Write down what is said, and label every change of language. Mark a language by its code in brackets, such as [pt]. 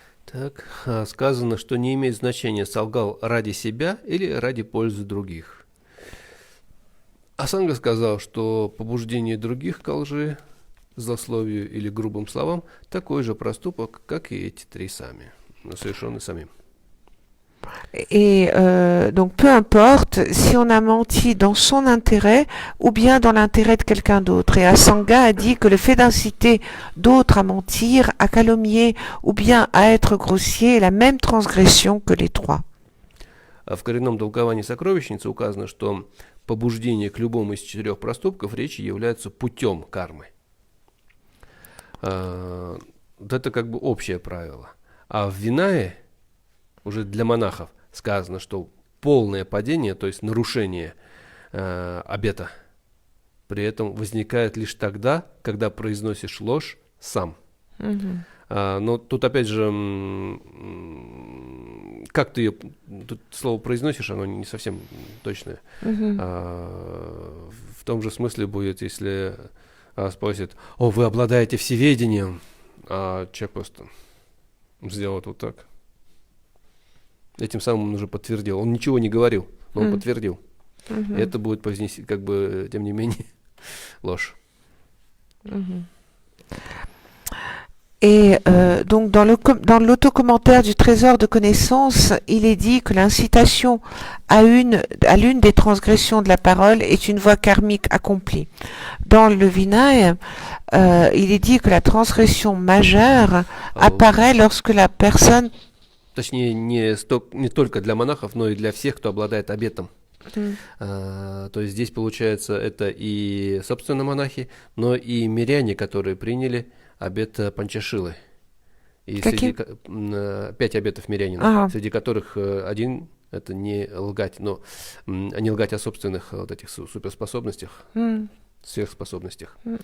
[ru] Так, сказано, что не имеет значения, солгал ради себя или ради пользы других. Асанга сказал, что побуждение других к лжи, злословию или грубым словам такой же проступок, как и эти три сами, совершенный самим. [fr] Et donc peu importe si on a menti dans son intérêt ou bien dans l'intérêt de quelqu'un d'autre. Et Asanga a dit que le fait d'inciter d'autres à mentir, à calomnier ou bien à être grossier est la même transgression que les trois. [ru] В коренном толковании сокровищницы указано, что побуждение к любому из четырех проступков речи является путем кармы. Вот это как бы общее правило. А в Винае уже для монахов сказано, что полное падение, то есть нарушение обета, при этом возникает лишь тогда, когда произносишь ложь сам. Но тут опять же, как ты ее, тут слово произносишь, оно не совсем точное. В том же смысле будет, если спросит: «О, вы обладаете всеведением», а человек просто сделает вот так. Этим самым он уже подтвердил. Он ничего не говорил, но он подтвердил. И это будет произнести, как бы, тем не менее, ложь. [fr] Et donc dans l'autocommentaire du trésor de connaissances, il est dit que l'incitation à l'une des transgressions de la parole est une voie karmique accomplie. Dans le Vinaya, il est dit que la transgression majeure apparaît lorsque la personne... [ru] Точнее, не только для монахов, но и для всех, кто обладает обетом. То есть здесь, получается, это и, собственно, монахи, но и миряне, которые приняли обет Панчашилы. И среди 5 обетов мирянина, среди которых один — это не лгать, но не лгать о собственных вот этих суперспособностях, сверхспособностях.